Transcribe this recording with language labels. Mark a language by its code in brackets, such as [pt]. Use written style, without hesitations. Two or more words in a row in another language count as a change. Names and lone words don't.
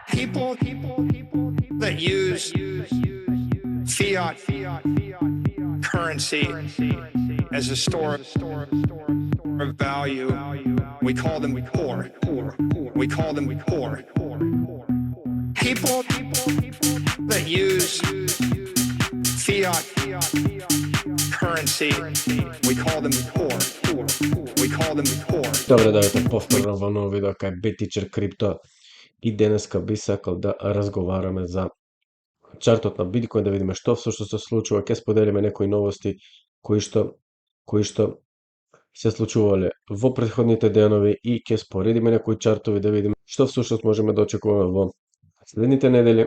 [en] People that use fiat currency as a store of value, we call them poor. We call them poor. People that use fiat currency, we call them poor. We call them poor. [mk] Добре, да ве повторно во ново видео кај BitTeacher Crypto и денеска би сакал да разговараме за чартот на биткоин, да видиме што всушност се случува, ќе споделиме некои новости кои што се случувале во претходните денови и ќе споредиме некои чартови да видиме што всушност можеме да очекуваме во следните недели.